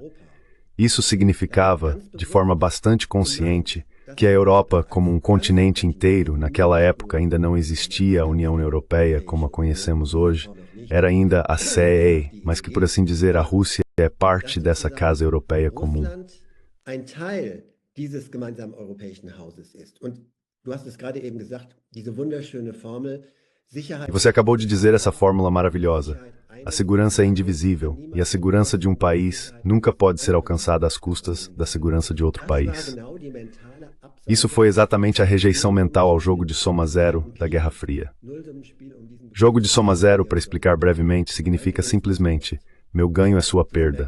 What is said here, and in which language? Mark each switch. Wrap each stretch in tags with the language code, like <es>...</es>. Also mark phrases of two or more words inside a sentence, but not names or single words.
<pt>Isso significava, de forma bastante consciente, que a Europa, como um continente inteiro, naquela época ainda não existia a União Europeia como a conhecemos hoje, era ainda a CEE, mas que, por assim dizer, a Rússia é parte dessa Casa Europeia comum.</pt> <de>Ein Teil dieses gemeinsamen europäischen Hauses ist. Und du hast es gerade eben gesagt, diese wunderschöne Formel, Sicherheit...</de> <pt>E você acabou de dizer essa fórmula maravilhosa. A segurança é indivisível, e a segurança de um país nunca pode ser alcançada às custas da segurança de outro país. Isso foi exatamente a rejeição mental ao jogo de soma zero da Guerra Fria. Jogo de soma zero, para explicar brevemente, significa simplesmente: meu ganho é sua perda.</pt>